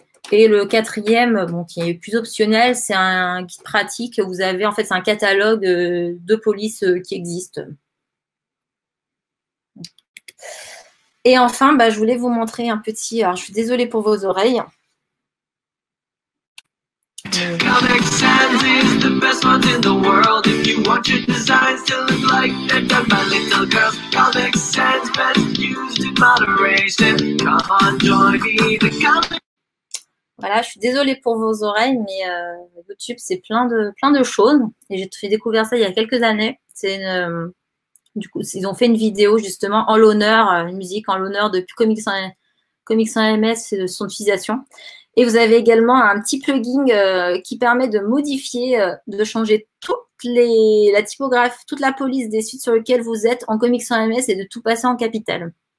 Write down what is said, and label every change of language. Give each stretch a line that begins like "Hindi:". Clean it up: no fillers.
French: Et le 4e, qui est plus optionnel, c'est un guide pratique. Vous avez, en fait, c'est un catalogue de polices qui existent. Et enfin, je voulais vous montrer un petit. Alors, je suis désolée pour vos oreilles.
English: Comic Sans is the best one in the world. If you want your designs to look like they're done by little girls, Comic Sans best used in moderation. Come on, join me, the comic.
French: Voilà, je suis désolée pour vos oreilles, mais YouTube, c'est plein de choses. Et j'ai fait découvrir ça il y a quelques années. Du coup, ils ont fait une vidéo justement en l'honneur, une musique en l'honneur de Comics sans MS et de son utilisation. Et vous avez également un petit plugin qui permet de modifier, de changer la typographie, toute la police des sites sur lesquels vous êtes en Comics sans MS et de tout passer en capital.